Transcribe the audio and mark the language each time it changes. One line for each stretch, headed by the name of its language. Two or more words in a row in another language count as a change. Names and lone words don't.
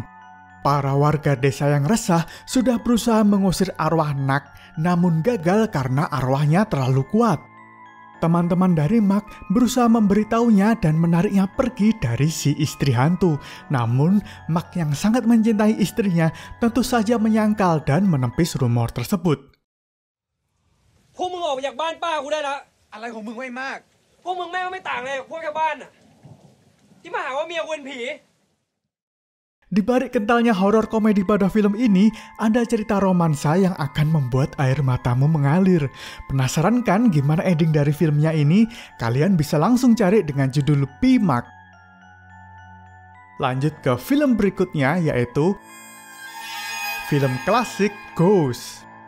Indonesian: Para warga desa yang resah sudah berusaha mengusir arwah Nak, namun gagal karena arwahnya terlalu kuat. Teman-teman dari Mak berusaha memberitahunya dan menariknya pergi dari si istri hantu. Namun, Mak yang sangat mencintai istrinya tentu saja menyangkal dan menepis rumor tersebut.
Thai: พวกมึงออกไปจากบ้านป้ากูได้ละ อะไรของมึงไว้มาก พวกมึงแม่งก็ไม่ต่างเลยกับพวกชาวบ้านน่ะที่มาหาว่าเมียกูเป็นผี
Indonesian: Di balik kentalnya horor komedi pada film ini, ada cerita romansa yang akan membuat air matamu mengalir. Penasaran kan gimana ending dari filmnya ini? Kalian bisa langsung cari dengan judul P-Mark. Lanjut ke film berikutnya, yaitu film klasik Ghost.